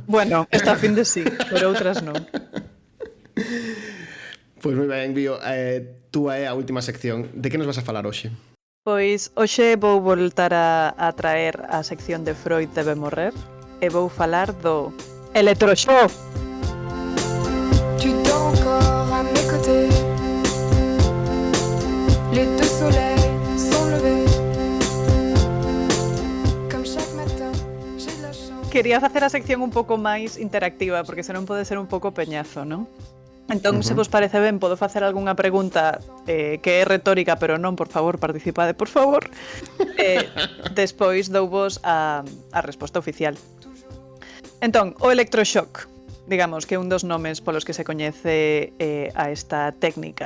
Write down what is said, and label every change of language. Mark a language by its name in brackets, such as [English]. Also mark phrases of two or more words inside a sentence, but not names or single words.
[Galician] Bueno, esta fin de sí, pero outras non. Pois moi ben, Bio, túa é a última sección. De que nos vas a falar hoxe? Pois hoxe vou voltar a traer a sección de Freud debe morrer e vou falar do electroshock. [French] Tu dors encore à mes côtés. Les deux soleils sont levés. Comme chaque matin, j'ai de la chance. [Galician] Quería facer a sección un pouco máis interactiva, porque senón pode ser un pouco peñazo, non? Entón, se vos parece ben, podo facer algunha pregunta que é retórica, pero non, por favor, participade, por favor. Despois douvos a resposta oficial. Entón, o electroshock, digamos que é un dos nomes polos que se coñece a esta técnica.